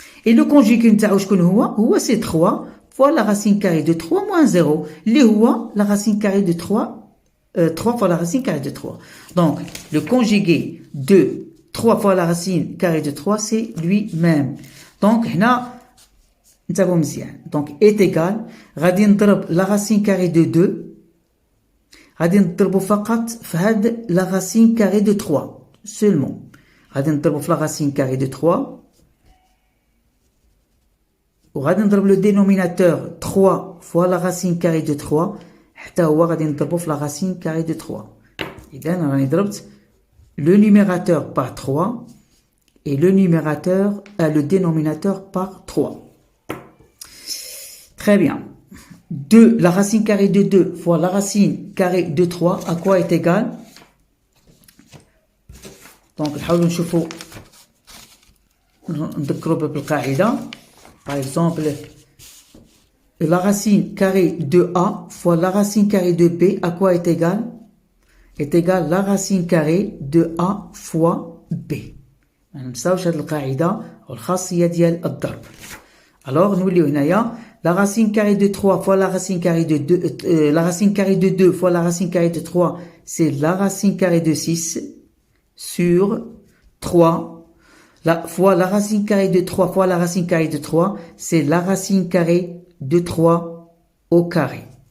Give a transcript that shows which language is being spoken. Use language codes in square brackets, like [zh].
[fr] Et le conjugué نتاعو شكون هو c'est 3 fois la racine carrée de 3 moins 0. اللي هو la racine carrée de 3, 3 fois la racine carrée de 3. Donc, le conjugué de 3 fois la racine carrée de 3, c'est lui-même. [ar] Donc, هنا نتابعو مزيان. [fr] Donc, est égal, غادي نضرب la racine carrée de 2, غادي نضربو فقط في هاد la racine carrée de 3 seulement. غادي نضربو في la racine carrée de 3 وغادي نضرب le dénominateur 3 fois la racine carrée de 3 حتى هو غادي نضربو في la racine carrée de 3. إذا راني ضربت le numérateur par 3 et le dénominateur par 3. Très bien. 2, la racine carrée de 2 fois la racine carrée de 3, à quoi est égal? [ar] Donc, نحاولوا نشوفوا نذكروا بالقاعدة. [fr] Par exemple, la racine carrée de A fois la racine carrée de B, à quoi est égal? Est égal la racine carrée de A fois B. [ar] ما ننساوش هذه القاعدة والخاصية ديال الضرب. [fr] Alors, نوليو هنايا la racine carrée de 3 fois la racine carrée de 2, la racine carrée de 2 fois la racine carrée de 3, c'est la racine carrée de 6 sur 3. Fois la racine carrée de 3 fois la racine carrée de 3, c'est la racine carrée de 3 au carré.